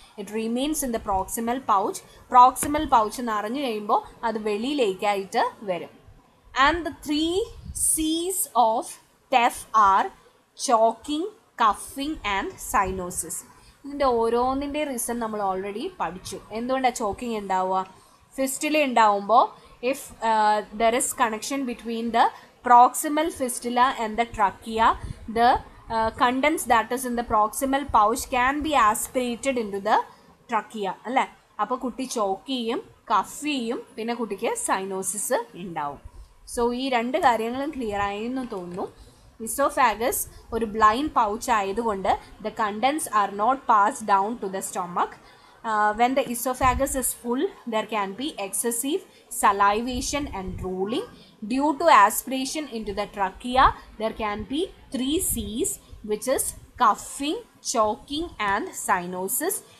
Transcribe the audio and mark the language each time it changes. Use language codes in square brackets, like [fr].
[en] It remains in the proximal pouch. [ml] Proximal pouch നിറഞ്ഞു കഴിയുമ്പോൾ അത് വെളിയിലേക്കായിട്ട് വരും. [en] And the 3 C's of TEF are choking, coughing and cyanosis. [ml] ഇതിൻ്റെ ഓരോന്നിൻ്റെ reason നമ്മൾ already പഠിച്ചു. എന്തുകൊണ്ടാണ് ചോക്കിങ് ഉണ്ടാവുക? ഫിസ്റ്റുല ഉണ്ടാവുമ്പോൾ [en] if there is connection between the proximal fistula and the trachea, the contents that is in the proximal pouch can be aspirated into the trachea അല്ലേ. [ml] അപ്പോൾ കുട്ടി chalk ചെയ്യും, കഫ് ചെയ്യും, പിന്നെ കുട്ടിക്ക് സൈനോസിസ് ഉണ്ടാവും. സോ ഈ രണ്ട് കാര്യങ്ങളും ക്ലിയർ ആയെന്ന് തോന്നുന്നു. ഇസോഫാഗസ് ഒരു ബ്ലൈൻഡ് പൗച്ച് ആയതുകൊണ്ട് [en] the contents are not passed down to the stomach. When the esophagus is full, there can be excessive salivation and drooling. Due to aspiration into the trachea, there can be 3 C's, which is coughing, choking and cyanosis.